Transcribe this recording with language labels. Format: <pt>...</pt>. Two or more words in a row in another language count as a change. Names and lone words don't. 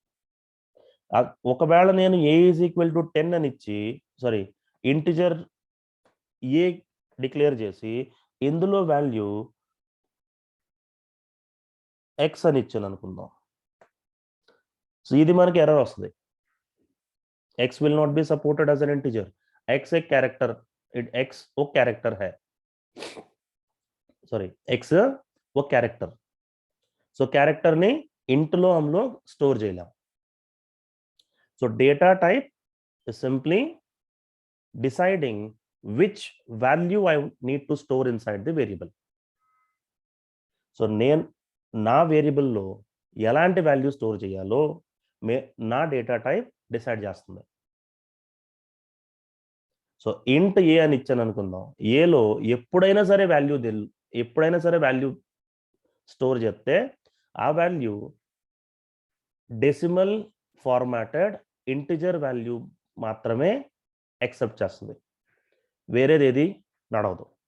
<te>ఒకవేళ నేను</te> <en>a is equal to 10</en> <te>అని ఇచ్చి, సారీ,</te> <en>integer a declare</en> <te>చేసి ఇందులో</te> <en>value x</en> <te>అని ఇచ్చాను అనుకుందాం. సో ఇది మనకి ఎర్రర్ వస్తుంది.</te> <en>x will not be supported as an integer.</en> <hi>x एक कैरेक्टर, x वो कैरेक्टर है, सॉरी x वो कैरेक्टर.</hi> <te>సో క్యారెక్టర్ ని ఇంట్ లో</te> <hi>हम लोग</hi> <te>స్టోర్ చేయలేం.</te> <en>so data type is simply deciding which value I need to store inside the variable.</en> <te>సో నేను నా వేరియబుల్లో ఎలాంటి</te> <en>value store</en> <te>చేయాలో నా</te> <en>data type decide</en> <te>చేస్తుంది. సో</te> <en>int a</en> <te>అని ఇచ్చాను అనుకుందాం. ఏలో ఎప్పుడైనా సరే</te> <en>value store</en> <te>చేస్తే ఆ వాల్యూ</te> <en>decimal formatted integer value</en> <te>మాత్రమే యాక్సెప్ట్ చేస్తుంది, వేరేది ఏది నడవదు.</te>